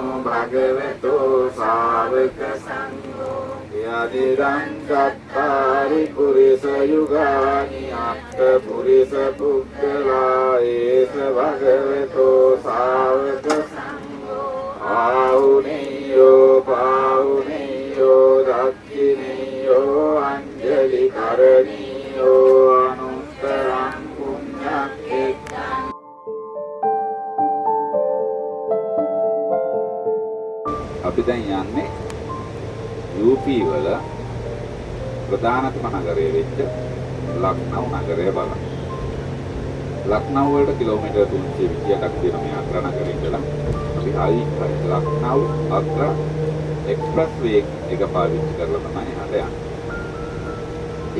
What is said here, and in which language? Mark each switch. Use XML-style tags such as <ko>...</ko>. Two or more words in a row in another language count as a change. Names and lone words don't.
<pi>භගවතු ශාවක සංඝෝ යදිදං චත්තාරි පුරිස යුගානි අත්ථ පුරිස පුක්ඛලා ඒස භගවතෝ ශාවක සංඝෝ ආහුනේයෝ පාහුනේයෝ දක්ඛිනේයෝ අංජලි කරණීයෝ අනුත්තරං පුඤ්ඤක්ඛේතං.</pi> <si>අපි දැන් යන්නේ UP වල ප්‍රධානතම නගරය වෙච්ච ලක්නව් නගරය බලන්න. ලක්නව් වලට කිලෝමීටර් 328ක් තියෙන මේ අග්‍රා නගරේ ඉඳලා අපි ලක්නව් අග්‍රා එක්ස්ප්‍රස් වේ එක පාවිච්චි කරලා තමයි හට යන්නේ.</si>